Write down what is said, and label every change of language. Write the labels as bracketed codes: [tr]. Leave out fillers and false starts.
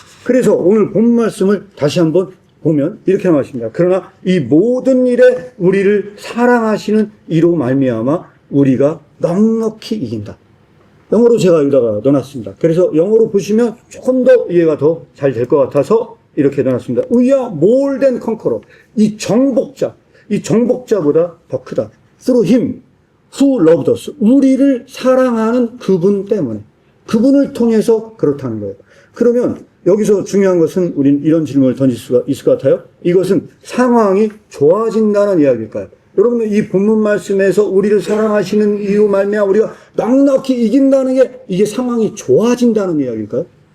[ko] 그래서 오늘 본 말씀을 다시 한번 보면 이렇게 나왔습니다. 그러나 이 모든 일에 우리를 사랑하시는 이로 말미암아 우리가 넉넉히 이긴다. 영어로 제가 여기다가 넣어놨습니다. 그래서 영어로 보시면 조금 더 이해가 더 잘 될 것 같아서 이렇게 넣어놨습니다. [en] We are more than conqueror. [ko] 이 정복자보다 더 크다. [en] Through him who loved us. [ko] 우리를 사랑하는 그분 때문에. 그분을 통해서 그렇다는 거예요. 그러면 여기서 중요한 것은 우린 이런 질문을 던질 수가 있을 것 같아요. 이것은 상황이 좋아진다는 이야기일까요? 여러분들 이 본문 말씀에서 우리를 사랑하시는 이유 말미암아 우리가 넉넉히 이긴다는 게 이게 상황이 좋아진다는 이야기일까요?